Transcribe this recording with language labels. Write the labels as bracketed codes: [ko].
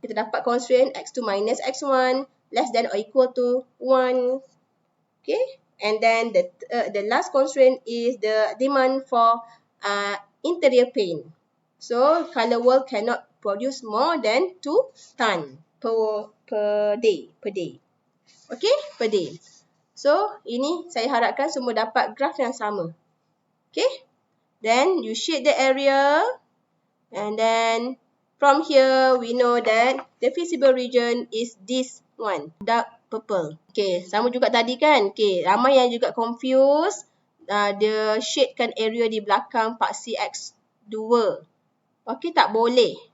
[ms] Kita dapat [en] constraint x2 minus x1 less than or equal to 1. Okay, and then the last constraint is the demand for interior pane. So ColourWorld cannot produce more than 2 ton per day. Okay, per day. [ms] So ini saya harapkan semua dapat graf yang sama. [en] Okay, then you shade the area, and then from here we know that the visible region is this one, dark purple. [ms] Okay, sama juga tadi kan. Okay, ramai yang juga confused. Dia shadekan area di belakang paksi X2. Okay, tak boleh.